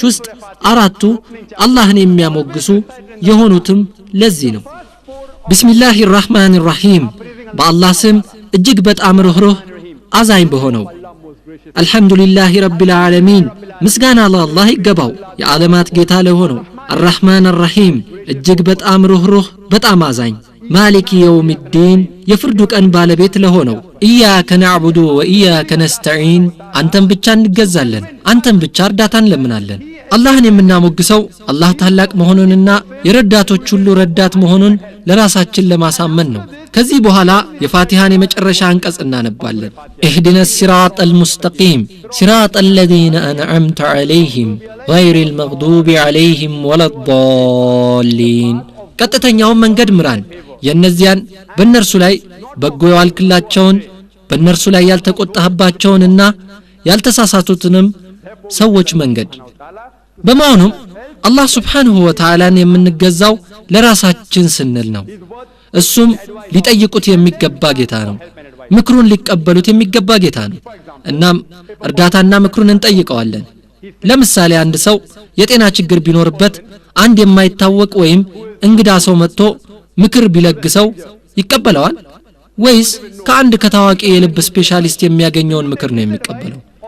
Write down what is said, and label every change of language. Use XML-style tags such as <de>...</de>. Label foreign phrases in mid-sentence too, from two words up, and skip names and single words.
<am>ውስጥ 4ቱ አላህን የሚያሞግሱ የሆኑትም ለዚህ ነው</am> <ar>بسم الله الرحمن الرحيم</ar> <am>በአላህ ስም እጅግ በጣም ርህሩህ አዛኝ በሆነው</am> <ar>الحمد لله رب</ar> <am>ዓለሚን ምስጋና ለአላህ ይገባው የዓለማት ጌታ ለሆነው</am> <ar>الرحمن الرحيم</ar> <am>እጅግ በጣም ርህሩህ በጣም አዛኝ ማሊክ የውምዲን የፍርዱ ቀን ባለቤት ለሆነው</am> <ar>إياك نعبد وإياك نستعين</ar> <am>አንተን ብቻ እንገዛለን አንተን ብቻ እርዳታን ለምናለን አላህን የምናሞግሰው አላህ ታላቅ መሆኑንና የረዳቶች ሁሉ ረዳት መሆኑን ለራሳችን ለማሳመን ነው ከዚህ በኋላ የፋቲሃን የመጨረሻ አንቀጽ እናነባለን</am> <ar>اهدنا الصراط المستقيم صراط الذين أنعمت عليهم غير المغضوب عليهم ولا</ar> <am>الضالين ቀጥተኛውን መንገድ ምራን የነዚያን በእነርሱ ላይ በጎ ያልክላቸውን በእነርሱ ላይ ያልተቆጣህባቸውንና ያልተሳሳቱትንም ሰዎች መንገድ በመሆኑም አላህ</am> <ar>سبحانه وتعالى</ar> <am>የምንገዛው ለራሳችን ስንል ነው እሱም ሊጠይቁት የሚገባ ጌታ ነው ምክሩን ሊቀበሉት የሚገባ ጌታ ነው እናም እርዳታና ምክሩን እንጠይቀዋለን ለምሳሌ አንድ ሰው የጤና ችግር ቢኖርበት አንድ የማይታወቅ ወይም እንግዳ ሰው መጥቶ ምክር ቢለግሰው ይቀበለዋል ወይስ ከአንድ ከታዋቂ የልብ ስፔሻሊስት የሚያገኘውን ምክር ነው የሚቀበለው</am>